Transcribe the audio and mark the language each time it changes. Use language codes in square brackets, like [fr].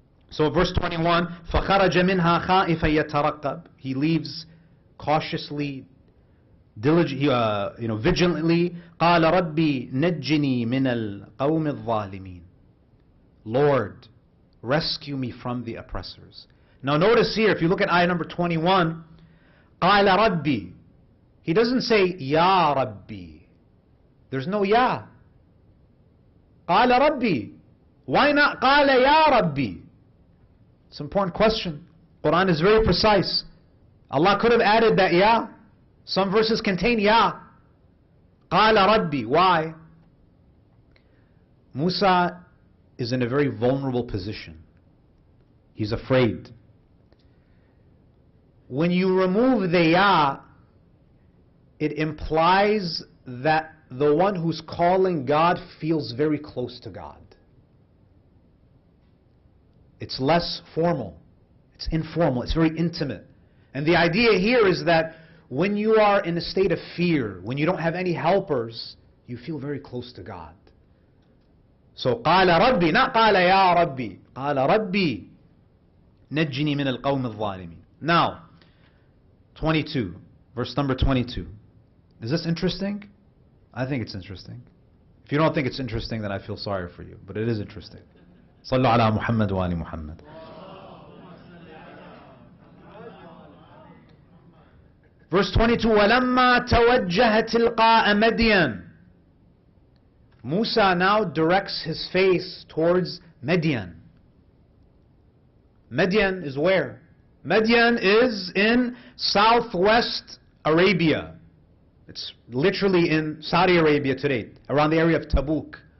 [en] So verse 21, [ar] فَخَرَجَ مِنْهَا خَائِفًا يَتَرَقَّبْ. [en] He leaves cautiously, vigilantly. [ar] قَالَ رَبِّي نَجِّنِي مِنَ الْقَوْمِ الظَّالِمِينَ. [en] Lord, rescue me from the oppressors. Now notice here, if you look at ayah number 21, [ar] قَالَ رَبِّي. [en] He doesn't say, [ar] يَا رَبِّي. [en] There's no ya. [ar] قَالَ رَبِّي. [en] Why not [ar] قَالَ يَا رَبِّي? [en] It's an important question. Quran is very precise. Allah could have added that ya. Some verses contain ya. [ar] قَالَ رَبِّي. [en] Why? Musa is in a very vulnerable position. He's afraid. When you remove the ya, it implies that the one who's calling God feels very close to God. It's less formal. It's informal. It's very intimate. And the idea here is that when you are in a state of fear, when you don't have any helpers, you feel very close to God. [ar] So قال ربي, not قال يا ربي, قال ربي نجني من القوم الظالمين. [en] Now, 22, verse number 22. Is this interesting? I think it's interesting. If you don't think it's interesting, then I feel sorry for you. But it is interesting. [ar] صلوا على محمد وآل محمد. [en] Verse 22, [ar] وَلَمَّا تَوَجَّهَ تِلْقَاءَ مَدْيَنَ. [en] Musa now directs his face towards Midian. Midian is where? Midian is in southwest Arabia. It's literally in Saudi Arabia today, around the area of Tabuk.